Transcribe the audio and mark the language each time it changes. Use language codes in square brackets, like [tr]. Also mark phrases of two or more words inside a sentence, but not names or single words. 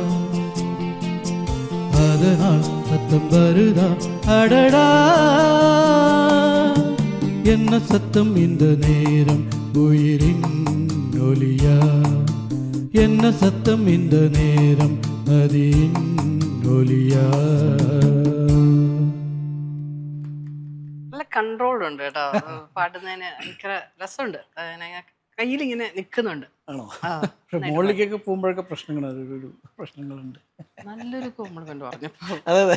[ta] அதனால் சத்தம் வருதா, அடடா என்ன சத்தம் இந்த நேரம் உயிரின் ஒலியா, என்ன சத்தம் இந்த நேரம் நதியின் ஒலியா. [ml] നല്ല കൺട്രോൾഡ് ഉണ്ട് കേട്ടോ പാടുന്നതിന്. ഭയങ്കര രസമുണ്ട്. കയ്യിലിങ്ങനെ നിൽക്കുന്നുണ്ട്. ആണോ? മുകളിലേക്കൊക്കെ പോകുമ്പോഴൊക്കെ പ്രശ്നങ്ങളുണ്ട്. നല്ലൊരു കോംപ്ലിമെന്റ് പറഞ്ഞപ്പോ. അതെ.